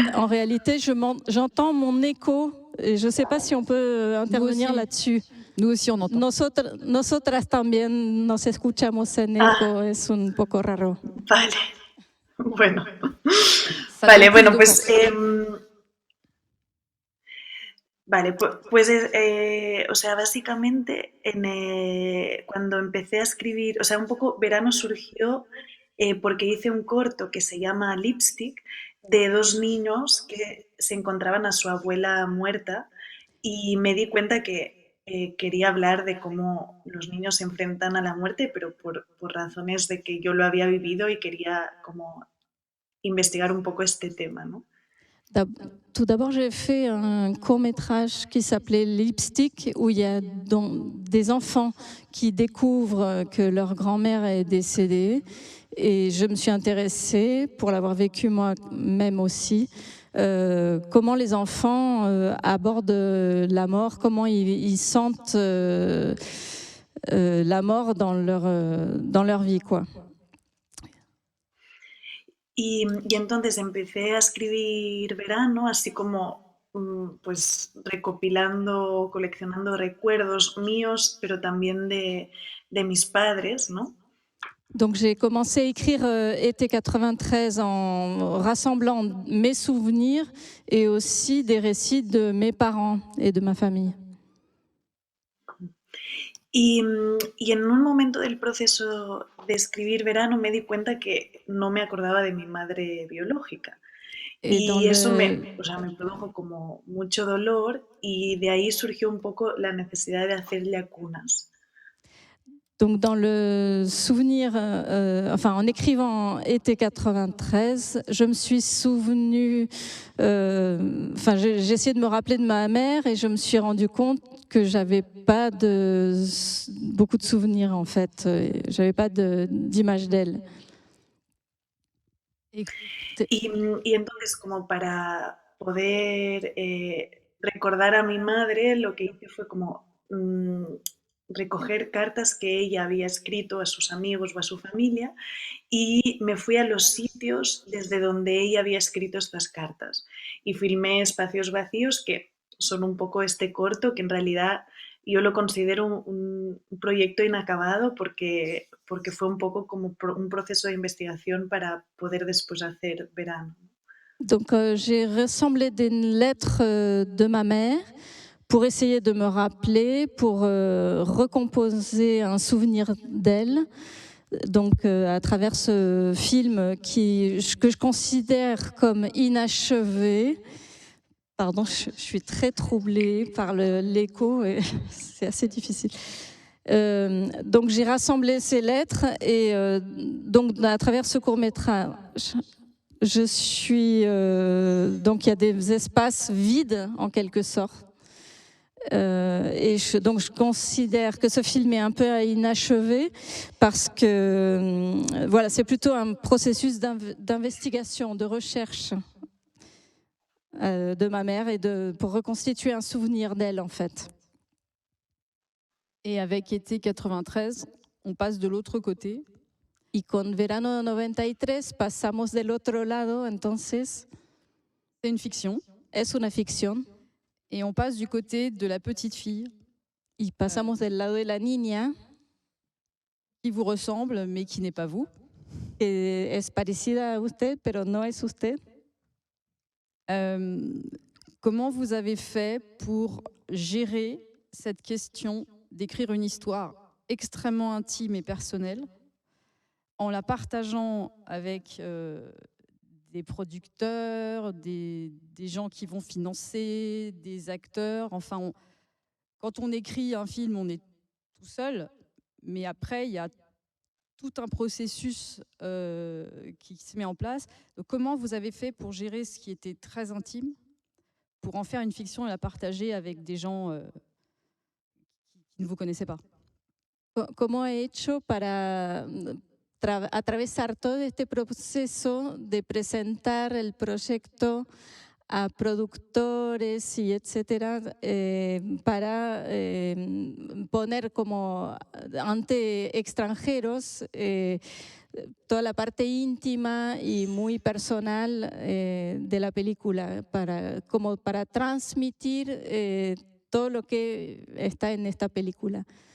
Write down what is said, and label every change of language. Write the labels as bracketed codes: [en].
[fr] En réalité, j'entends mon écho et je ne sais pas si on peut intervenir là-dessus. Nous aussi, on entend. [es] Nosotras también nos escuchamos en eco, es un poco raro. Vale, bueno. Vale, bueno, pues... Vale, pues o sea, básicamente cuando empecé a escribir, o sea, un poco Verano surgió porque hice un corto que se llama Lipstick, de dos niños que se encontraban a su abuela muerta y me di cuenta que quería hablar de cómo los niños se enfrentan a la muerte, pero por razones de que yo lo había vivido y quería como investigar un poco este tema, ¿no? [fr] Tout d'abord, j'ai fait un court-métrage qui s'appelait Lipstick, où il y a des enfants qui découvrent que leur grand-mère est décédée. Et je me suis intéressée, pour l'avoir vécu moi-même aussi, comment les enfants abordent la mort, comment ils sentent la mort dans leur vie, quoi. [es] Y entonces empecé a escribir Verano, así como pues recopilando, coleccionando recuerdos míos, pero también de mis padres, ¿no? [fr] Donc j'ai commencé à écrire Été 93 en rassemblant mes souvenirs et aussi des récits de mes parents et de ma famille. [es] Y en un momento del proceso de escribir Verano me di cuenta que no me acordaba de mi madre biológica. Y eso me produjo como mucho dolor y de ahí surgió un poco la necesidad de hacerle cunas. [fr] Donc dans le souvenir, en écrivant Été 93, je me suis souvenue, j'ai essayé de me rappeler de ma mère et je me suis rendu compte que j'avais pas beaucoup de souvenirs en fait. J'avais pas d'image d'elle. [es] Y entonces, como para poder recordar a mi madre, lo que hice fue como recoger cartas que ella había escrito a sus amigos o a su familia y me fui a los sitios desde donde ella había escrito estas cartas y filmé espacios vacíos que son un poco este corto que en realidad yo lo considero un proyecto inacabado porque fue un poco como un proceso de investigación para poder después hacer Verano. [fr] Donc j'ai rassemblé des lettres de ma mère pour essayer de me rappeler, pour recomposer un souvenir d'elle. Donc à travers ce film que je considère comme inachevé. Pardon, je suis très troublée par l'écho, c'est assez difficile. Donc j'ai rassemblé ces lettres et donc à travers ce court-métrage, je suis donc il y a des espaces vides en quelque sorte. Et donc je considère que ce film est un peu inachevé parce que voilà, c'est plutôt un processus d'investigation, de recherche de ma mère et pour reconstituer un souvenir d'elle en fait. Et avec Été 93, on passe de l'autre côté. [es] Y con Verano 93 pasamos del otro lado, entonces. [fr] C'est une fiction. [es] Es una ficción. [fr] Et on passe du côté de la petite fille. [es] Y pasamos del lado de la niña. [fr] Qui vous ressemble, mais qui n'est pas vous. [es] Que es parecida a usted, pero no es usted. [fr] Comment vous avez fait pour gérer cette question d'écrire une histoire extrêmement intime et personnelle en la partageant avec des producteurs, des gens qui vont financer, des acteurs. Enfin, quand on écrit un film, on est tout seul, mais après, il y a tout un processus qui se met en place. Donc, comment vous avez fait pour gérer ce qui était très intime, pour en faire une fiction et la partager avec des gens qui ne vous connaissaient pas? [es] ¿Cómo he hecho para atravesar todo este proceso de presentar el proyecto a productores y etcétera, para poner como ante extranjeros toda la parte íntima y muy personal de la película, como para transmitir todo lo que está en esta película?